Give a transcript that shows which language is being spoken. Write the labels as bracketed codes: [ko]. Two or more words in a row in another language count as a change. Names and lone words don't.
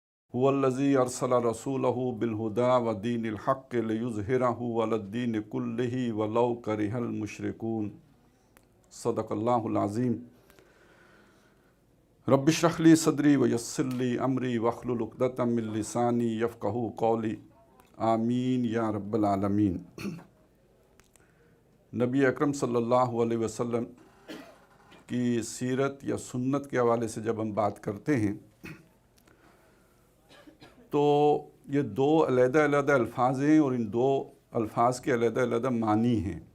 [ar] هو الذي أرسل رسوله بالهدى ودين الحق ليظهره على الدين كله ولو كره المشركون. صدق الله العظيم. رب اشرح لي صدري ويسر لي أمري واحلل عقدة من لساني يفقهوا قولي. آمين يا رب العالمين. [hi] नबी अकरम [ar] صلى الله عليه وسلم [hi] की सीरत या सुन्नत के हवाले से जब हम बात करते हैं तो ये दो अलग-अलग अल्फाज हैं और इन दो अल्फाज के अलग-अलग मानी हैं।